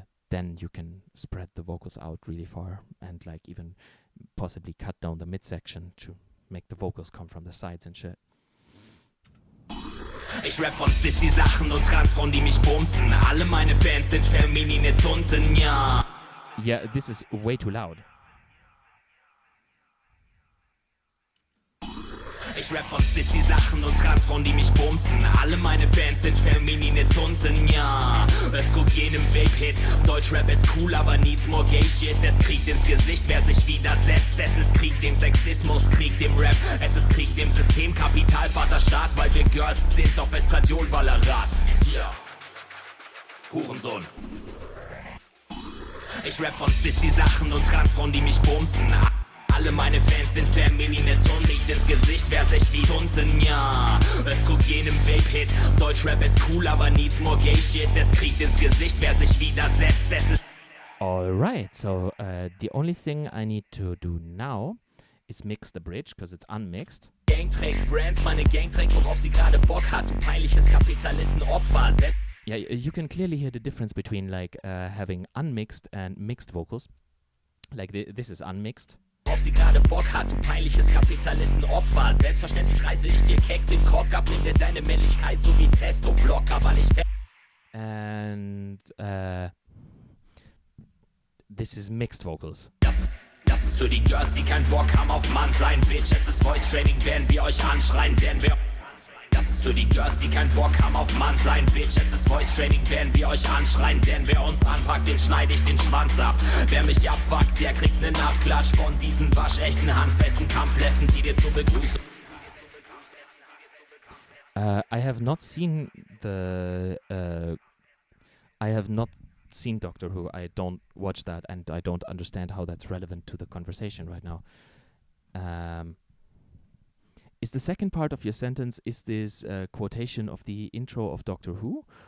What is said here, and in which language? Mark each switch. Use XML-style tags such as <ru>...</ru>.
<en>Then you can spread the vocals out really far and like even possibly cut down the midsection to make the vocals come from the sides and shit.</en> <de>Ich rap von Sissy-Sachen und Transfrauen, die mich bumsen. Alle meine Fans sind feminine Tunten, ja.</de> <en>Yeah, this is way too loud.</en> <de>Ich rap von Sissy-Sachen und Transfrauen, die mich bumsen. Alle meine Fans sind feminine Tunten, ja. Es trug jedem Vape-Hit. Deutschrap ist cool, aber</de> <en>needs more gay shit.</en> <de>Es kriegt ins Gesicht, wer sich widersetzt. Es ist Krieg dem Sexismus, Krieg dem Rap. Es ist Krieg dem System, Kapital, Vaterstaat. Weil wir Girls sind auf Estradiol, Ballerat. Ja. Hurensohn. Ich rap von Sissy-Sachen und Transfrauen, die mich bumsen. Alle meine Fans sind feminine Tunden, liegt ins Gesicht, wer sich wie Tunten, ja. Es trug jenem Vape-Hit. Deutschrap ist cool, aber</de> <en>needs more gay shit.</en> <de>Es kriegt ins Gesicht, wer sich widersetzt. Es ist</de> <en>Alright, so the only thing I need to do now is mix the bridge, because it's unmixed.</en> <de>Gang trägt Brands, meine Gang trägt, worauf sie gerade Bock hat. Du peinliches Kapitalistenopfer.</de> <en>Yeah, you can clearly hear the difference between like having unmixed and mixed vocals. Like this is unmixed.</en> <de>Auf sie gerade Bock hat, du peinliches Kapitalistenopfer. Selbstverständlich reiße ich dir keck den Cock ab, nimm dir deine Männlichkeit so wie Testo-Blocker, weil ich</de> <en>And this is mixed vocals.</en> <de>Das ist für die Girls, die keinen Bock haben auf Mann sein, Bitch. Es ist Voice Training, werden wir euch anschreien, denn wir... Das ist für die Girls, die keinen Bock haben auf Mann sein, Bitch. Es ist Voice Training, werden wir euch anschreien, denn wer uns anpackt, dem schneide ich den Schwanz ab. Wer mich abfuckt, der kriegt nen Abklatsch von diesen waschechten, handfesten Kampflästen, die dir zur Begrüßung...</de> <en>I have not seen Doctor Who. I don't watch that, and I don't understand how that's relevant to the conversation right now. Is the second part of your sentence, is this a quotation of the intro of Doctor Who?</en>